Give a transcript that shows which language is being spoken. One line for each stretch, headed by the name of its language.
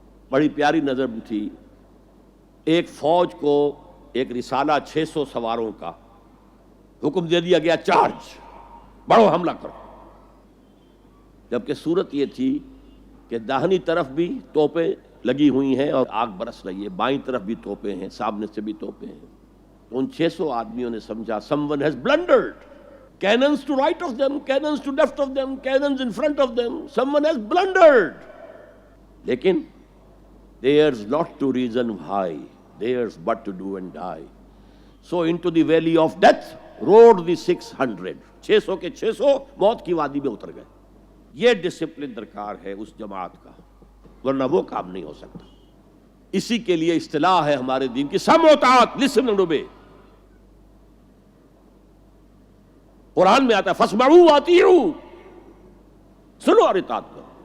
Urdu: بڑی پیاری نظر تھی. ایک فوج کو ایک رسالہ 600 سواروں کا، حکم دے دیا گیا چارج، بڑھو حملہ کرو. جبکہ صورت یہ تھی کہ داہنی طرف بھی توپیں لگی ہوئی ہیں اور آگ برس رہی ہے، بائیں طرف بھی توپیں ہیں، سامنے سے بھی توپیں ہیں. تو ان 600 آدمیوں نے سمجھا
English: someone has blundered. Cannons to right of them, cannons to left of them, cannons in front of them. Someone has blundered. لیکن there's not to reason why, there's but to do and die. So into the valley of death rode the 600.
Urdu: 600 کے 600 موت کی وادی میں اتر گئے. یہ discipline درکار ہے اس جماعت کا، ورنہ وہ کام نہیں ہو سکتا. اسی کے لیے اصطلاح ہے ہمارے دین کی سمع و طاعت،
English: listen and obey.
Urdu: قرآن میں آتا ہے
Arabic: فَاسْمَعُوا وَأَطِيعُوا،
Urdu: سنو اور اطاعت کرو.